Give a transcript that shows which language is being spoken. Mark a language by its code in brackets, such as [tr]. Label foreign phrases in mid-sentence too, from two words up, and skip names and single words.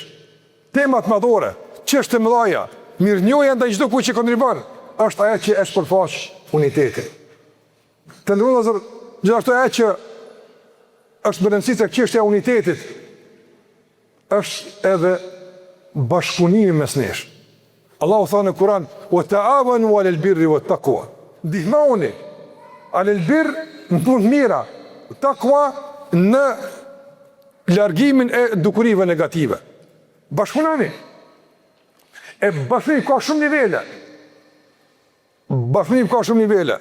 [sq] Temat madhore, çështje mëdhaja, mirënjohja ndaj çdo kujt që kontribon, është ajo që e shpërfaq unitetin. Të ndërruar, gjithashtu ajo që është më rëndësishme tek çështja e unitetit, është edhe bashkëpunimi mes nesh. Allahu thënë në Kur'an: [ar] "وتعاونوا على البر والتقوى." [sq] Ndihmoni [ar] على البر [sq] në punë të mira, taqwa në largimin e dukurive negative. Bashkëpunoni. E bashkëpunimi ka shumë nivele.